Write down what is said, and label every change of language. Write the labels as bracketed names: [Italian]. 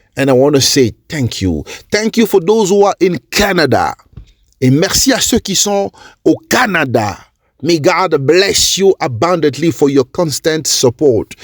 [English] And I want to say thank you. Thank you for those who are in Canada. [French] Et merci à ceux qui sont au Canada. [English] May God bless you abundantly for your constant support.